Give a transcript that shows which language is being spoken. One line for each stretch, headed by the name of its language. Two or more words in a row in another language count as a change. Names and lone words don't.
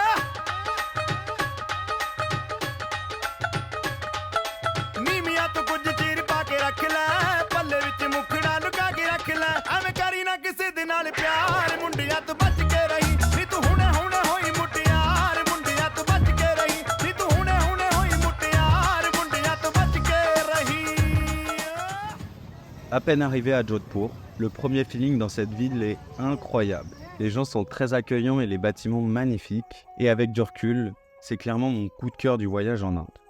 Punjabi: ਨੀਮੀਆਂ ਤੋਂ ਕੁਝ ਚੀਰ ਪਾ ਕੇ ਰੱਖ ਲੈ ਪੱਲੇ ਵਿੱਚ ਮੁਖੜਾ ਲੁਕਾ ਕੇ ਰੱਖ ਲੈ ਐਵੇਂ ਕਰੀ ਨਾ ਕਿਸੇ ਦੇ ਨਾਲ ਪਿਆਰ ਮੁੰਡਿਆਂ ਤੋਂ ਬਚ ਕੇ ਰਹੀ ਨੀ ਤੂੰ ਹੁਣੇ ਹੁਣੇ ਹੋਈ ਮੁਟਿਆਰ ਮੁੰਡਿਆਂ ਤੋਂ ਬਚ ਕੇ ਰਹੀ ਨੀ ਤੂੰ ਹੁਣੇ ਹੁਣੇ ਹੋਈ ਮੁਟਿਆਰ ਮੁੰਡਿਆਂ ਤੋਂ ਬਚ ਕੇ ਰਹੀ
French: À peine arrivé à Jodhpur, le premier feeling dans cette ville est incroyable. Les gens sont très accueillants et les bâtiments magnifiques. Et avec du recul, c'est clairement mon coup de cœur du voyage en Inde.